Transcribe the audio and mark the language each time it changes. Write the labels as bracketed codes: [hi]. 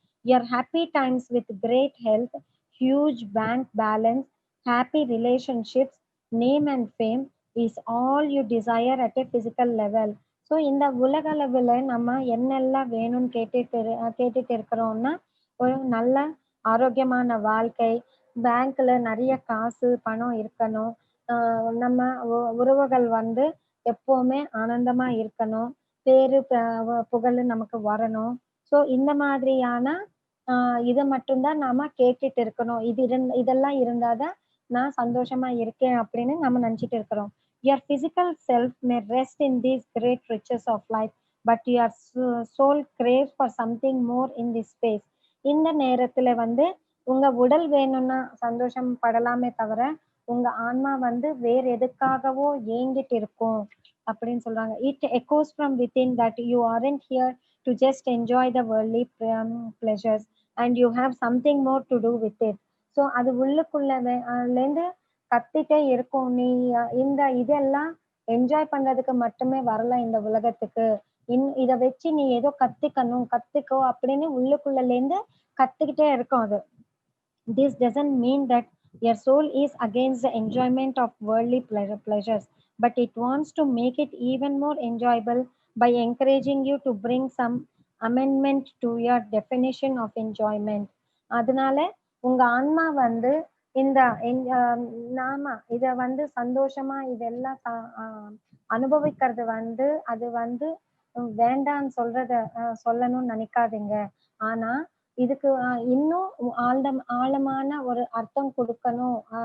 [en] Your happy times with great health, huge bank balance, happy relationships, name and fame is all you desire at a physical level. [ta] So இந்த உலக அளவுல நம்ம என்னெல்லாம் வேணும்னு கேட்டுட்டு இருக்கிறோம்னா, ஒரு நல்ல ஆரோக்கியமான வாழ்க்கை, பேங்க்ல நெறைய காசு, பணம் இருக்கணும். நம்ம உறவுகள் வந்து எப்பவுமே ஆனந்தமா இருக்கணும். பேரு புகழ் நமக்கு வரணும். ஸோ இந்த மாதிரியான அ இத மட்டும் தான் நாம கேட்டுட்டு இருக்கணும். இதெல்லாம் இருந்தா தான் நான் சந்தோஷமா இருக்கேன் அப்படின்னு நம்ம நெனச்சுட்டு இருக்கிறோம். [en] Your physical self may rest in these great riches of life, but your soul craves for something more in this space. [ta] இந்த நேரத்துல வந்து உங்க உடல் வேணும்னா சந்தோஷம் படலாமே தவிர, உங்க ஆன்மா வந்து வேற எதுக்காகவோ ஏங்கிட்டு இருக்கும் அப்படின்னு சொல்றாங்க. [en] It echoes from within that you aren't here to just enjoy the worldly pleasures and you have something more to do with it. [ta] So அது உள்ளுக்குள்ள லேருந்து கத்திட்டே இருக்கும். நீ இந்த இதெல்லாம் என்ஜாய் பண்றதுக்கு மட்டுமே வரல இந்த உலகத்துக்கு. இத வச்சு நீ ஏதோ கத்துக்கணும், கத்துக்கோ அப்படின்னு உள்ளுக்குள்ளலேருந்து கத்திக்கிட்டே இருக்கும் அது. [en] This doesn't mean that your soul is against the enjoyment of worldly pleasures, but it wants to make it even more enjoyable by encouraging you to bring some amendment to your definition of enjoyment. [ta] அதனால உங்க ஆன்மா வந்து இந்த நாம இத வந்து சந்தோஷமா இதெல்லாம் அனுபவிக்கிறது வந்து அது வந்து வேண்டான்னு சொல்லணும்னு நினைக்காதீங்க. ஆனா இதுக்கு இன்னும் ஆழமான ஒரு அர்த்தம் குடுக்கணும்.